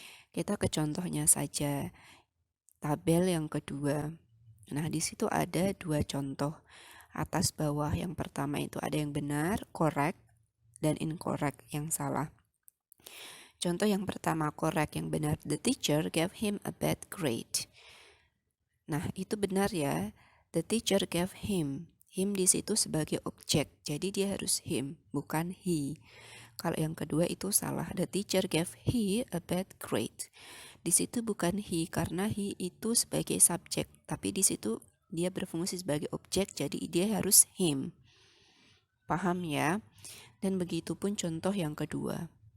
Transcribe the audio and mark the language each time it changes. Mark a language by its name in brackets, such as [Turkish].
[Indonesian] Kita ke contohnya saja. Tabel yang kedua. Nah, di situ ada dua contoh atas bawah. Yang pertama itu ada yang benar, correct, dan incorrect, yang salah. Contoh yang pertama, correct, yang benar. [English] The teacher gave him a bad grade. [Indonesian] Nah, itu benar ya. [English] The teacher gave him. [Indonesian] Him di situ sebagai objek. Jadi dia harus him, bukan he. Kalau yang kedua itu salah. [English] The teacher gave he a bad grade. [Indonesian] Di situ bukan he karena he itu sebagai subjek, tapi di situ dia berfungsi sebagai objek, jadi dia harus him. Paham ya? Dan begitu pun contoh yang kedua.